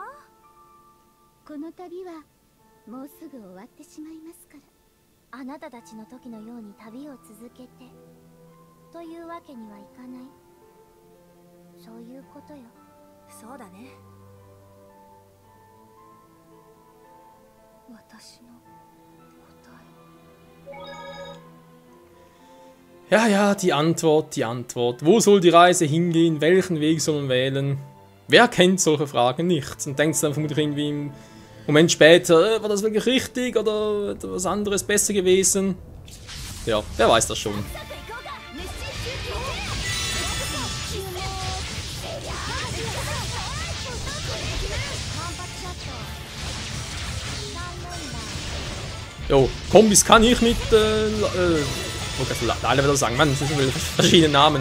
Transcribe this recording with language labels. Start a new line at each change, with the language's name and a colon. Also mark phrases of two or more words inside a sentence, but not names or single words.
Japanese: この旅はもうすぐ終わってしまいますから。あなたたちの時のように旅を続けてというわけにはいかない、そういうことよ。そうだね。私の答え。
German: Ja, ja, die Antwort, die Antwort. Wo soll die Reise hingehen? Welchen Weg soll man wählen? Wer kennt solche Fragen nicht? Und denkt dann vermutlich irgendwie im Moment später, war das wirklich richtig oder was anderes besser gewesen? Ja, wer weiß das schon. Jo, Kombis kann ich mit, alle wieder sagen, man, das sind verschiedene Namen.